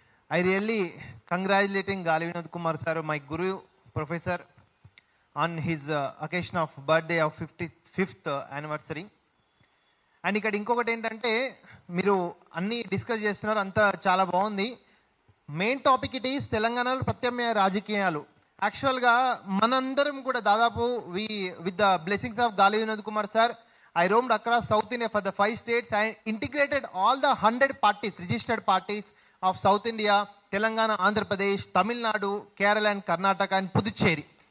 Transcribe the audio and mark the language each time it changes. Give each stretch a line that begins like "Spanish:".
English: I really congratulating Gali Vinod Kumar sir, my guru, professor, on his occasion of birthday of 55th anniversary.
Telugu: And ఇక్కడ ఇంకొకటి ఏంటంటే, మీరు అన్ని discuss చేస్తున్నారు, అంతా చాలా బాగుంది. మెయిన్ టాపిక్ ఇట్ ఈస్ తెలంగాణలో ప్రత్యామ్నాయ రాజకీయాలు. యాక్చువల్గా మనందరం కూడా దాదాపు
English: With the blessings of Gali Vinod Kumar sir, I roamed across South India for the 5 states and integrated all the 100 parties, registered parties of South India, Telangana, Andhra Pradesh, Tamil Nadu, Kerala and Karnataka and Puducherry.